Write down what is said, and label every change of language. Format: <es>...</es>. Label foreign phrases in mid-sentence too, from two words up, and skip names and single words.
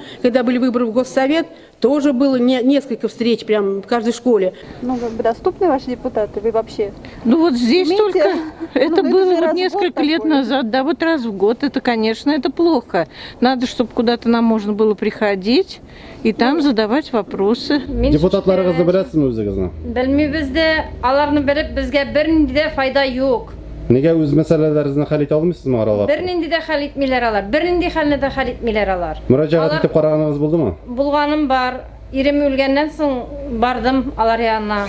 <ru>Когда были выборы в Госсовет, тоже было несколько встреч прямо в каждой школе. Ну, как бы доступны ваши депутаты? Вы вообще? Ну вот здесь Умеете? только, это Ну, было же раз вот в несколько год лет такое. назад, да, вот раз в год, это, конечно, это плохо. Надо, чтобы куда-то нам можно было приходить и там задавать вопросы.</ru> <tt>Депутатларыгызды беләсезме үзегезне? Белмибез дә, аларны белеп безгә бернинди дә файда юк. Нигә үз мәсьәләләрегезне хәл итә алмыйсызмы аралап? Бернинди дә хәл итмиләр алар. Бернинди хәлне дә хәл итмиләр алар. Мөрәҗәгать итеп караганыгыз булдымы? Булганым бар. Ирем үлгәннән соң бардым алар янына.</tt>